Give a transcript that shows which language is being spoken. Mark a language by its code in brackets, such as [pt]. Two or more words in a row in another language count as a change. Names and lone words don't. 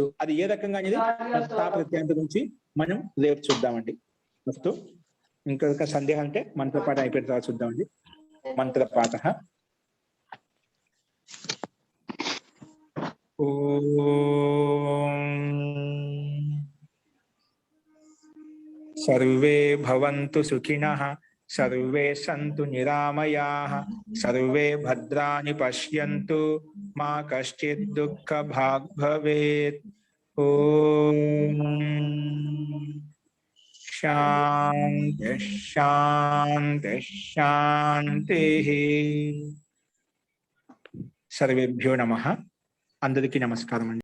[te] అది ఏ రకంగా అనేది తా ప్రత్యయం గురించి మనం రేపు చూద్దామండి. వస్తూ ఇంకా సందేహం అంటే మంత్రపాఠం అయిపోయిన తర్వాత చూద్దామండి. మంత్రపాఠ. [sa] ఓం सर्वे भवन्तु सुखिनः सर्वे सन्तु निरामयाः सर्वे भद्राणि पश्यन्तु मा कश्चित् दुःखभाग् भवेत्। ॐ शान्ति शान्ति शान्तिः। सर्वेभ्यो नमः। [te] అందరికీ నమస్కారం అండి।